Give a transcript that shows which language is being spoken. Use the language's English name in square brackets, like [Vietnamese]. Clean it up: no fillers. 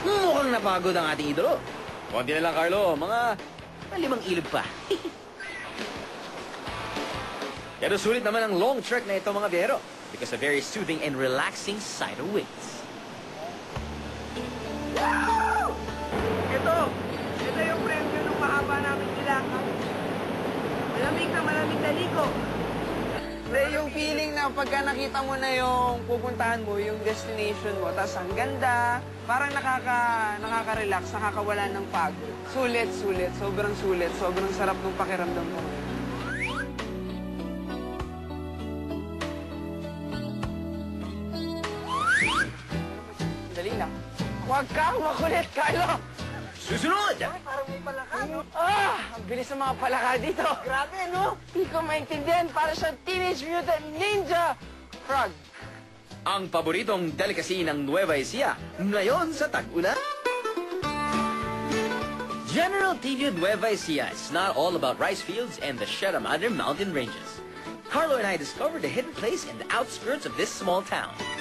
[Filipino] Mukhang napagod ang ating idolo. Konti na lang, Carlo. Mga 5 ilog pa. Pero sulit naman ang [English] long trek [Filipino] na ito, mga biyero. [English] Because a very soothing and relaxing sight awaits. [Filipino] Ito yung premyo ng mahaba namin nilakad. Malamig na liko. Yung feeling na pagka nakita mo na yung pupuntahan mo, yung destination mo, tapos ang ganda, parang nakaka-relax, nakakawala ng pagod. Sulit. Sobrang sarap ng pakiramdam mo. Dali lang. Huwag kang makulit, Carlo! Susunod! Parang may palaka, no? Ang bilis ng mga palaka dito. Grabe, no? Hindi ko maintindihan. Para siyang Teenage Mutant Ninja Frog. Ang paboritong delicacy ng Nueva Ecija ngayon sa tag-ulan. [English] General TV Nueva Ecija is not all about rice fields and the Sierra Madre mountain ranges. Carlo and I discovered a hidden place in the outskirts of this small town.